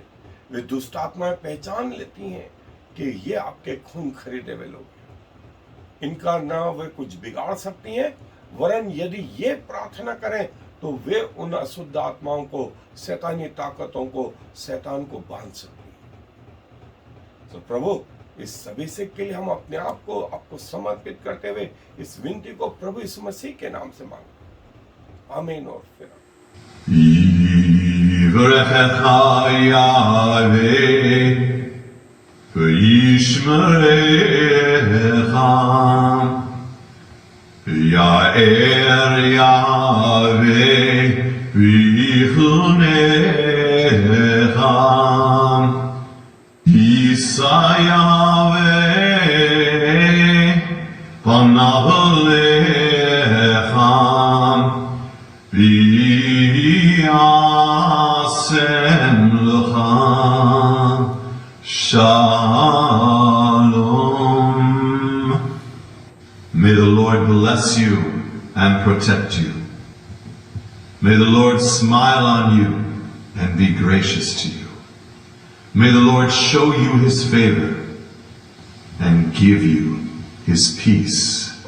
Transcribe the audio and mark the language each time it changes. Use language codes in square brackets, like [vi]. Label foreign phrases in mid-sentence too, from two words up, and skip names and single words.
[hi] वे दुष्ट आत्माएं पहचान लेती हैं कि ये आपके खून खरीदे हुए लोग हैं, इनका ना वे कुछ बिगाड़ सकती हैं, वरन यदि ये प्रार्थना करें तो वे उन अशुद्ध आत्माओं को, शैतानी ताकतों को, शैतान को बांध सकती हैं। तो प्रभु, इस सभी से के लिए हम अपने आप को आपको समर्पित करते हुए इस विनती को प्रभु यीशु मसीह के नाम से मांगते हैं। आमीन। और फिर [he] יאר יהוה ויחנך ישא יהוה פניו אליך וישם לך שלום. [en] May the Lord bless you and protect you. May the Lord smile on you and be gracious to you. May the Lord show you his favor and give you his peace.